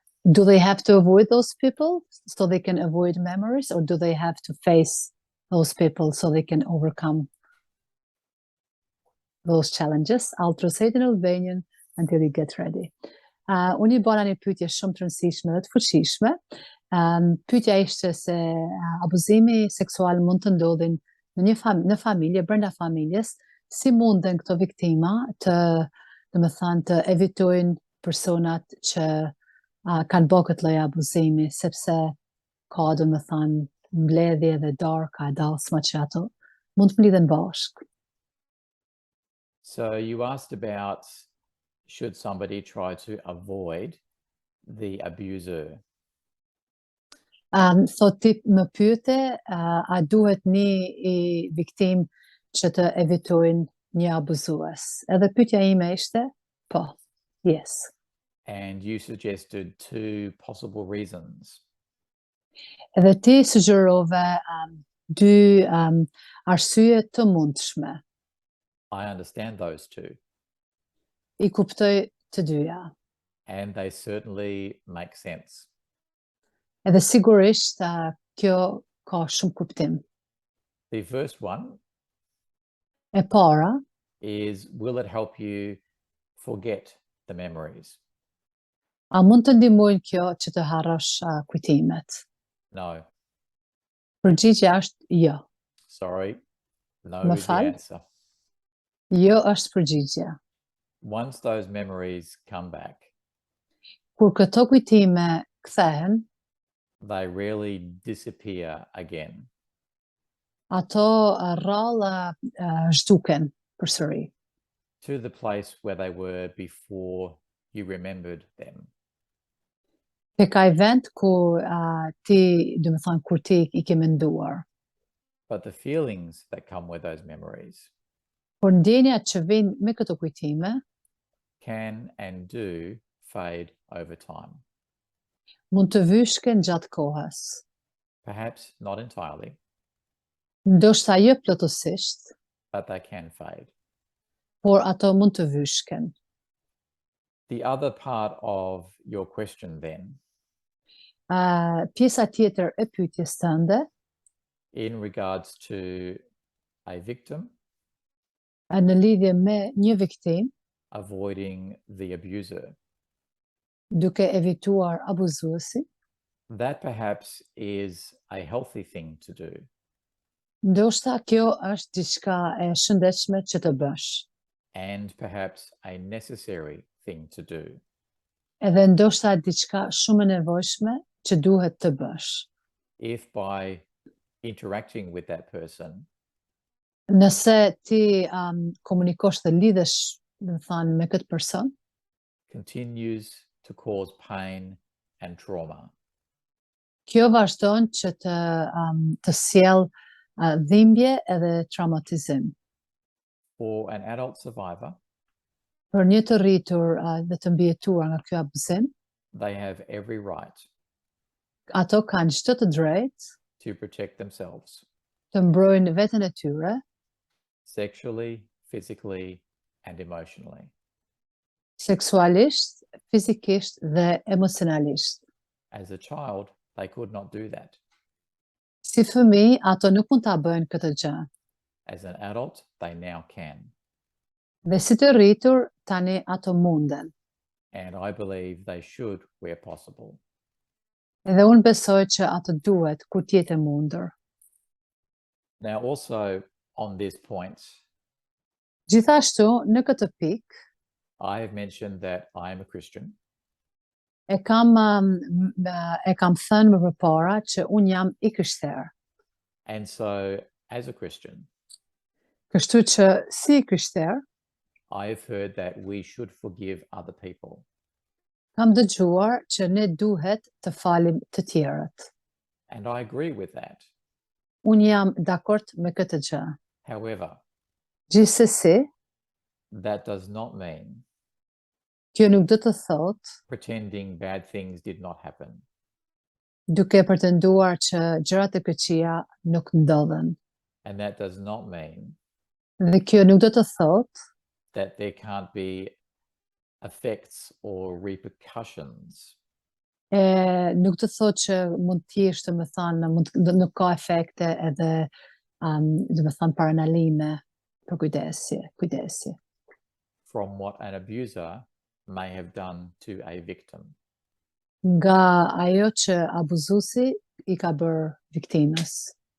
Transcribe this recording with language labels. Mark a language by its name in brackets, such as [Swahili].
[English] Do they have to avoid those people so they can avoid memories, or do they have to face those people so they can overcome those challenges? I'll proceed in Albanian until you get ready. [Albanian] Unë I bëra një pyetje shumë të rëndësishme dhe të fuqishme. Pyetja ishte se abuzimi seksual mund të ndodhin në familje, brenda familjes, si munden këto viktima të evitojnë personat që kanë bërë këtë lloj abuzimi, sepse ka mbledhje dhe darka, dalsma që ato mund të mlidhen bashkë. [English] So you asked about should somebody try to avoid the abuser? [Albanian] So ti më pyete, a duhet një viktim që të evitojnë një abuzues? Edhe pyetja ime ishte, po, [English] yes. And you suggested two possible reasons. [Albanian] Edhe ti sugjerove dy arsye të mundshme. [English] I understand those two. [Albanian] I kuptoj të dyja. [English] And they certainly make sense. [Albanian] Edhe sigurisht kjo ka shumë kuptim. [English] The first one [Albanian] E para [English] is, will it help you forget the memories? [Albanian] A mund të ndihmojnë kjo që të harrosh kujtimet? [English] No. [Albanian] Përgjigjja është jo. [English] Sorry. No [Albanian] Më [English] is the [Albanian] fal? [English] answer. [Albanian] Jo është përgjigjja. [English] Once those memories come back, [Albanian] Kur këto kujtime kthehen, [English] they rarely disappear again. [Albanian] Ato rrallë zhduken përsëri. [English] To the place where they were before you remembered them. [Albanian] Tek ai vend ku ti, kur ti I ke menduar. [English] But the feelings that come with those memories [Albanian] Por ndjenjat që vijnë me këto kujtime [English] can and do fade over time. [Albanian] mund të vyshken gjatë kohës. [English] Perhaps not entirely, [Albanian] Ndoshta jo plotësisht, [English] but they can fade. [Albanian] por ato mund të vyshken. [English] The other part of your question then, [Albanian] Pjesa tjetër e pyetjes tënde, [English] in regards to a victim [Albanian] në lidhje me një viktim, [English] avoiding the abuser, [Albanian] duke evituar abuzuesi, [English] that perhaps is a healthy thing to do. [Albanian] ndoshta kjo është diçka e shëndetshme që të bësh. [English] And perhaps a necessary thing to do. [Albanian] Edhe ndoshta diçka shumë e nevojshme që duhet të bësh. [English] If by interacting with that person [Albanian] Nëse ti komunikosh dhe lidhesh, do të thënë, me këtë person, [English] continues to cause pain and trauma. [Albanian] kjo vazhdon që të sjell dhimbje edhe traumatizim. [English] For an adult survivor, [Albanian] Për një të rritur dhe të mbijetuar nga ky abuzim, [English] they have every right [Albanian] ato kanë çdo të drejtë [English] to protect themselves [Albanian] të mbrojnë veten e tyre [English] sexually, physically, and emotionally. [Albanian] seksualisht, fizikisht dhe emocionalisht. [English] As a child, they could not do that. [Albanian] Si fëmijë, ato nuk mund ta bëjnë këtë gjë. [English] As an adult, they now can. [Albanian] Dhe si të rritur, tani ato munden. [English] And I believe they should where possible. [Albanian] Edhe unë besoj që ato duhet kur të jetë e mundur. [English] Now, also on this point, [Albanian] Gjithashtu, në këtë pikë, [English] I have mentioned that I am a Christian, [Albanian] e kam thënë më përpara që unë jam I krishterë. [English] and so as a Christian, [Albanian] Kështu që si I krishterë, [English] I have heard that we should forgive other people. [Albanian] kam dëgjuar që ne duhet të falim të tjerët. [English] And I agree with that. [Albanian] Unë jam dakord me këtë gjë. [English] However, [Albanian] Gjithsesi, [English] that does not mean [Albanian] kjo nuk do të thotë [English] pretending bad things did not happen. [Albanian] duke pretenduar që gjërat e këqija nuk ndodhen. [English] And that does not mean [Albanian] Dhe kjo nuk do të thotë [English] that there can't be effects or repercussions [Albanian] nuk të thotë që mund të jesh, të më thënë, nuk ka efekte edhe do të thënë paranalime për kujdesje. [English] from what an abuser may have done to a victim. [Albanian] Nga ajo që abuzuesi I ka bërë viktimës.